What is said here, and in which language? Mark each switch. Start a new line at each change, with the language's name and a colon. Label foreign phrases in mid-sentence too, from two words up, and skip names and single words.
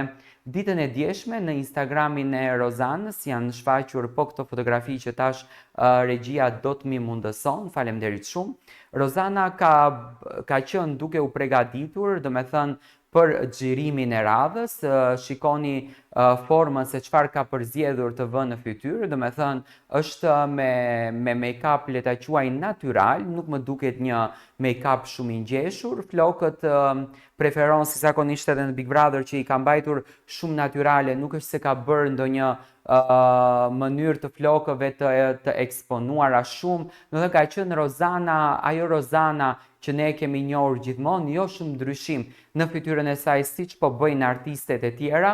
Albanian: Ditën e djeshme në Instagramin e Rozanës janë shfaqur po këto fotografi që tash regjia do të mi mundëson, faleminderit shumë. Rozana ka qenë duke u përgatitur, do me thënë për xhirimin e radhës, shikoni formën se çfarë ka përzgjedhur të vënë në fytyrë, do me thënë është me make-up le ta quaj natyral, nuk më duket një make-up shumë i ngjeshur, flokët preferon si zakonisht edhe në Big Brother që i ka mbajtur shumë natyrale, nuk është se ka bërë ndonjë mënyrë të flokëve të eksponuara shumë, do të ka qenë Rozana, ajo Rozana që ne kemi njohur gjithmonë, jo shumë ndryshim në fytyrën e saj siç po bëjnë artistet e tjera.